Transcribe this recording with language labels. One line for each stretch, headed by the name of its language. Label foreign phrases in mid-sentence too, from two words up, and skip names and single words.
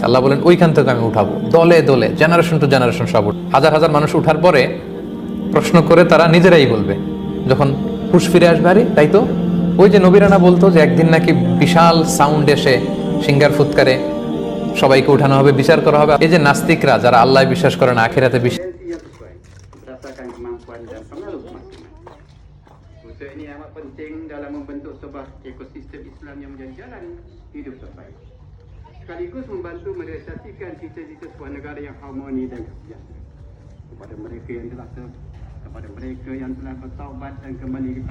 Bangla: আল্লাহ বলেন ওইখান থেকে আমি উঠাবো দলে দলে,
English: generation to generation
Bangla: সব হাজার হাজার মানুষ উঠার পরে প্রশ্ন করে তারা নিজেরাই বলবে, যখন হুঁশ ফিরে আসবে, আরে তাই তো ওই যে নবীরানা বলতো যে একদিন নাকি বিশাল সাউন্ড এসে সিঙ্গার ফুৎকারে সবাইকে উঠানো হবে, বিচার করা হবে। এই যে নাস্তিকরা যারা আল্লাহ বিশ্বাস করে না, আখিরাতে বিশ্বাস,
Malay: Yang sesuai berdasarkan kemampuan dan pengaruh masing-masing. Usaha ini amat penting dalam membentuk sebuah ekosistem Islam yang menjadi jalan hidup terbaik. Sekaligus membantu merealisasikan cita-cita sebuah negara yang harmoni dan kesejahteraan. Kepada mereka yang telah bertaubat dan kembali